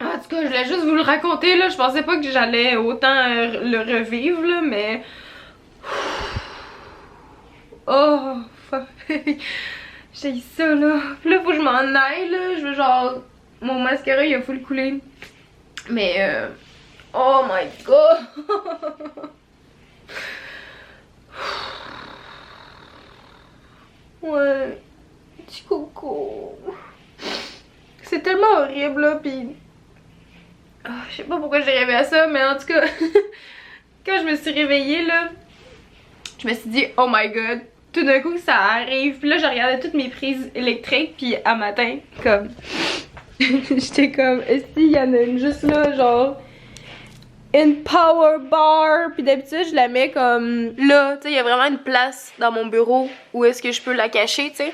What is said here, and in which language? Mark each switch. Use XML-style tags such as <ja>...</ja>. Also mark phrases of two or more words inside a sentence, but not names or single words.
<fr>En tout cas, je voulais juste vous le raconter, là, je pensais pas que j'allais autant le revivre, là, mais...</fr> <en>Oh, fuck.</en> <fr>J'ai ça, là. Puis là, faut que je m'en aille, là, je veux genre... Mon mascara, il a full coulé.</fr> <en>Mais oh my god.</en> <fr>Ouais, petit coco. C'est tellement horrible là, pis je sais pas pourquoi j'ai rêvé à ça, mais en tout cas quand je me suis réveillée là, je me suis dit</fr> <en>oh my god,</en> <fr>tout d'un coup ça arrive. Puis là je regardais toutes mes prises électriques, puis à matin comme j'étais comme, est-ce qu'il y en a une juste là, genre une</fr> <en>power bar,</en> <fr>puis d'habitude je la mets comme là, tu sais, il y a vraiment une place dans mon bureau où est-ce que je peux la cacher, tu sais.</fr>